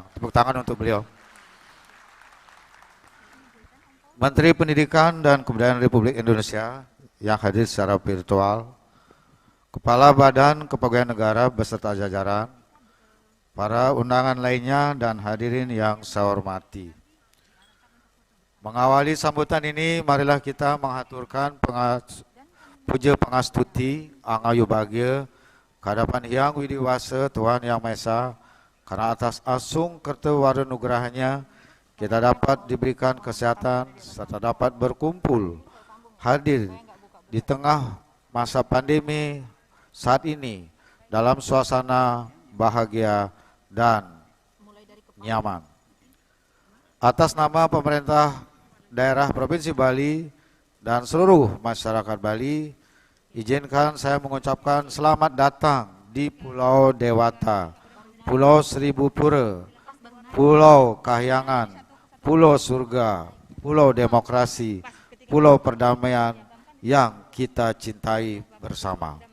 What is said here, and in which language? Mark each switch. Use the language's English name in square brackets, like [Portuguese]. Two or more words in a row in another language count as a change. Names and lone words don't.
[Indonesian] Tepuk tangan untuk beliau. Menteri Pendidikan dan Kebudayaan Republik Indonesia yang hadir secara virtual, Kepala Badan Kepegawaian Negara beserta jajaran, para undangan lainnya dan hadirin yang saya hormati. Mengawali sambutan ini, marilah kita mengaturkan [Balinese] puja pangastuti Angayu Bagya [Indonesian] kehadapan Hyang Widiwasa Tuhan Yang Maha Esa, karena atas [Balinese] asung kerta nugrahnya [Indonesian] kita dapat diberikan kesehatan serta dapat berkumpul hadir di tengah masa pandemi saat ini dalam suasana bahagia dan nyaman. Atas nama pemerintah daerah Provinsi Bali dan seluruh masyarakat Bali, izinkan saya mengucapkan selamat datang di Pulau Dewata, Pulau Seribu Pura, Pulau Kahyangan, Pulau Surga, Pulau Demokrasi, Pulau Perdamaian yang kita cintai bersama.